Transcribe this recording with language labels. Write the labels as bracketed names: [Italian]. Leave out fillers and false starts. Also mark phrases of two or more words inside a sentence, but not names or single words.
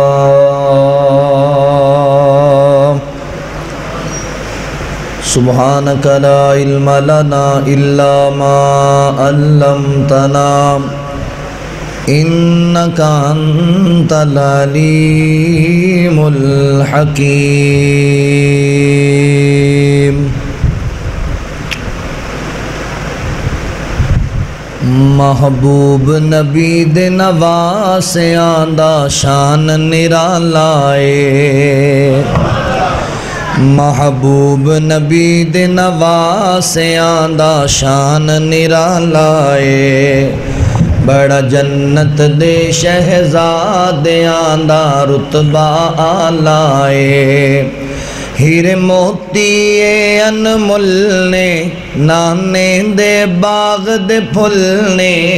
[Arabic] سبحانك لا علم لنا إلا ما علمتنا إنك أنت العليم الحكيم [Punjabi] محبوب نبی دے نواسیاں دا شان نرالا ہے محبوب نبی دے نواسیاں دا شان نرالا ہے بڑا جنت دے شہزادیاں دا رتبہ آلہ ہے ہیرے موتی انمول نے نانے دے باغ دے پھل نے